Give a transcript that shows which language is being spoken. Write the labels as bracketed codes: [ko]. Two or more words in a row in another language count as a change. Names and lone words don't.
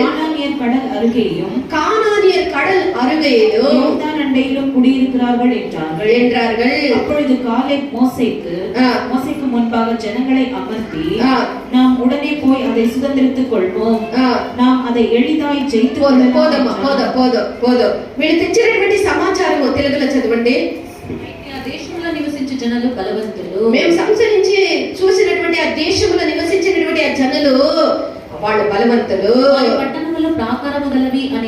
[ta] கானானியர் கடல் அருகேயும் யோர்தான் அண்டையிலும் குடியிருக்கிறார்கள் என்றார்கள். அப்பொழுது காலேப் மோசேக்கு முன்பாக ஜனங்களை அமர்த்தி, நாம் உடனே போய் அதை சுதந்திரித்துக் கொள்வோம், நாம் அதை எளிதாய் ஜெயித்து [te] వీళ్ళు తెచ్చినటువంటి సమాచారము తెలుగులో చదవండి. ఆ దేశంలో నివసించే జనాలు బలవంతులు. మేము సంచరించి చూసినటువంటి ఆ దేశంలో నివసించినటువంటి ఆ జనులు వాళ్ళు బలవంతులు. పట్టణంలో ప్రాకారము గలవి అని